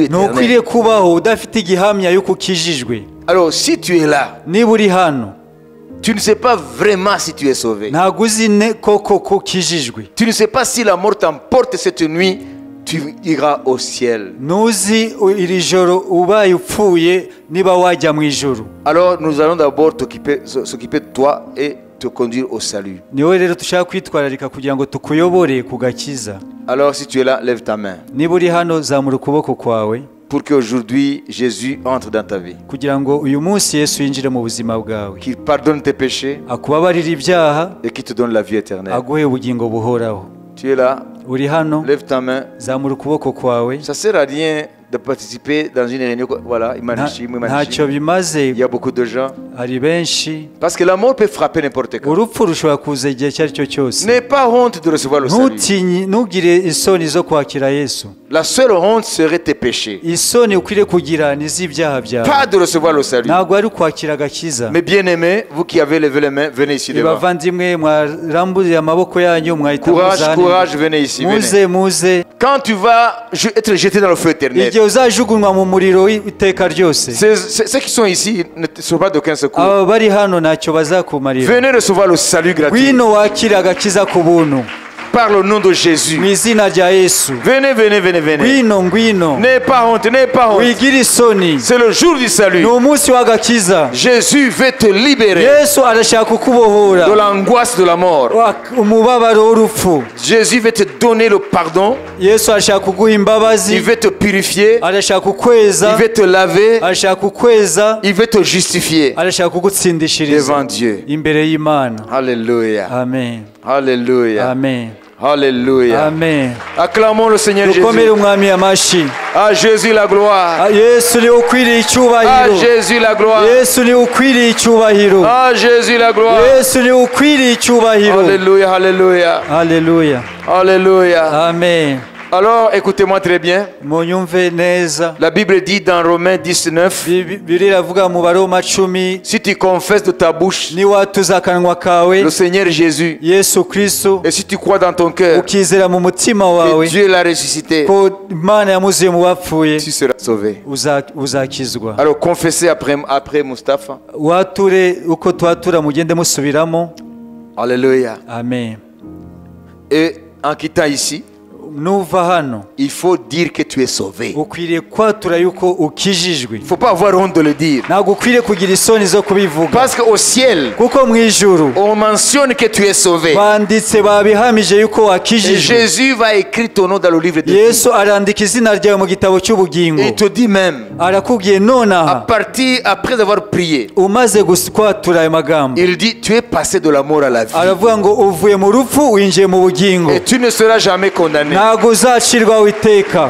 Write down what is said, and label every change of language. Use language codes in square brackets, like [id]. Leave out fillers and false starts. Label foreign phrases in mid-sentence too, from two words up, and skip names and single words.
[rw] Ntukwiriye [fr] éternel. [rw] kubaho udafite igihamya y'uko ukijijwe. [fr] Alors, si tu es là, [rw] Niba uri hano, [fr] tu ne sais pas vraiment si tu es sauvé. [rw] ntabwo uzi koko ko ukijijwe. [fr] Tu ne sais pas si la mort t'emporte cette nuit. tu iras au ciel. [rw] ntuzi iri joro ubaye upfuye niba wajya mu ijuru. [fr] Alors nous allons d'abord s'occuper de toi et te conduire au salut. [rw] niwe rero dushaka kwitwararika kugira ngo tukuyobore ku gakiza. [fr] Alors si tu es là, lève ta main. [rw] niba uri hano zamura ukuboko kwawe [fr] Pour qu'aujourd'hui Jésus entre dans ta vie. [rw] kugira ngo uyu munsi Yesu yinjire mu buzima bwawe, [fr] Qu'il pardonne tes péchés [rw] akubabarire ibyaha, [fr] et qu'il te donne la vie éternelle. [rw] aguhe ubugingo buhoraho. [fr] Tu es là, [rw] uri hano [fr] lève ta main. [rw] zamura ukuboko kwawe. [fr] Ça sert à rien de participer dans une réunion. Voilà, [rw] ntacyo bimaze, [fr] il y a beaucoup de gens. [rw] hari benshi. [fr] Parce que la mort peut frapper n'importe quand. [rw] urupfu rushobora kuza igihe icyo ari cyo cyose. [fr] N'aie pas honte de recevoir le salut. [rw] ntugire isoni zo kwakira Yesu. [fr] La seule honte serait tes péchés. [rw] isoni ukwiriye kugira ni iz'ibyaha byawe, [fr] Pas de recevoir le salut. [rw] ntabwo ari ukwakira agakiza. [fr] Mais bien aimés, vous qui avez levé les mains, venez ici devant. [rw] bavandimwe mwaramburiye amaboko yanyu mwahita [fr] Courage, [rw] muzana. [fr] courage, venez ici. Venez. [rw] muze [fr] Quand tu vas être jeté dans le feu éternel, [rw] igihe uzajugunywa mu muriro w'iteka ryose, [fr] ceux qui sont ici ne sont pas d'aucun secours. [rw] aba bari hano ntacyo bazakumarira. [fr] Venez recevoir le salut gratuit [rw] ngwino wakire agakiza ku buntu [fr] par le nom de Jésus. [rw] mu izina rya Yesu. [fr] Venez, venez, venez, venez. [rw] ngwino [fr] N'aie pas honte, n'aie pas honte. [rw] wigire isoni. [fr] C'est le jour du salut. [rw] ni umunsi w'agakiza. [fr] Jésus veut te libérer [rw] Yesu arashaka kukubohora [fr] de l'angoisse de la mort. [rw] umubabaro w'urupfu. [fr] Jésus veut te donner le pardon. [rw] Yesu arashaka kuguha imbabazi, [fr] Il veut te purifier. [rw] arashaka kukweza, [fr] Il veut te laver. [rw] arashaka kukweza, [fr] Il veut te justifier [rw] arashaka kugutsindishiriza [fr] devant Dieu. [rw] imbere y'Imana. [fr] Alléluia. [rw] Amen, [fr] Alléluia. [rw] amen, [fr] Alléluia. [rw] amen. [fr] Acclamons le Seigneur [rw] dukomere Jésus. umwami amashyi. [fr] À Jésus la gloire. [rw] Yesu niwe ukwiriye [fr] À [rw] icyubahiro. [fr] Jésus la gloire. [rw] Yesu niwe ukwiriye icyubahiro. [fr] À Jésus la gloire. [rw] Yesu niwe ukwiriye icyubahiro. [fr] Alléluia, alléluia. [rw] Haleluya, [fr] Alléluia. [rw] amen. [fr] Alors, écoutez-moi très bien. [rw] munyumve neza. [fr] La Bible dit dans Romains 19, [rw] Bibiliya iravuga mu Baroma 10, [fr] si tu confesses de ta bouche [rw] niwatuza akanwa kawe [fr] le Seigneur Jésus, [rw] Yesu Kristo, [fr] et si tu crois dans ton cœur [rw] ukizera mu mutima [fr] que [rw] wawe [fr] Dieu l'a ressuscité, [rw] ko Imana yamuzuye mu bapfuye, [fr] tu seras sauvé. [rw] uzakizwa. [fr] Alors, confessez après Mustapha. [rw] wature uko twatura mugende musubiramo. [fr] Alléluia. [rw] Amen. [fr] Et en quittant ici, [rw] nuva hano [fr] il faut dire que tu es sauvé. [rw] ukwiriye kwatura yuko ukijijwe. [fr] Il ne faut pas avoir honte de le dire. [rw] ntabwo ukwiriye kugira isoni zo kubivuga, [fr] Parce qu'au ciel, [rw] kuko mu ijuru [fr] on mentionne que tu es sauvé. [rw] banditse babihamije yuko [fr] Et [rw] wakijijwe. [fr] Jésus va écrire ton nom dans le livre de vie. [rw] Yesu arandika izina ryawe mu gitabo cy'ubugingo. [fr] Et il te dit même, [rw] arakubwiye [fr] à [rw] nonaha [fr] partir, après avoir prié, [rw] umaze kwatura ayo magambo, [fr] il dit, tu es passé de la mort à la vie. [rw] aravuga ngo uvuye mu rupfu winjiye mu bugingo, [fr] Et tu ne seras jamais condamné. [rw] ntabwo uzacirwaho iteka,